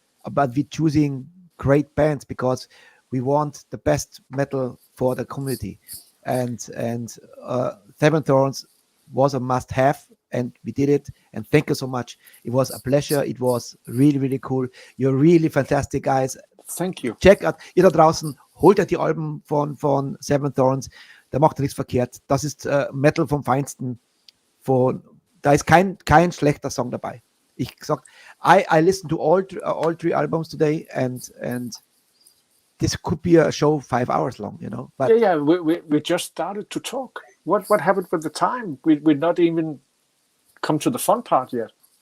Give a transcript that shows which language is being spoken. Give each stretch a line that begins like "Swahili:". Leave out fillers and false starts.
English: But we're choosing great bands because we want the best metal for the community. And Seven Thorns was a must-have, and we did it. And thank you so much. It was a pleasure. It was really, really cool. You're really fantastic, guys. Thank you. Check out,
German: ihr da draußen, holt euch die Alben von Seven Thorns. Da macht ihr nichts verkehrt. Das ist Metal vom Feinsten. Da ist kein schlechter Song dabei. Ich sag,
English: I listened to all 3 albums today, and this could be a show 5 hours long, you know. But we just started to talk. What happened with the time? We'd not even come to the fun part yet.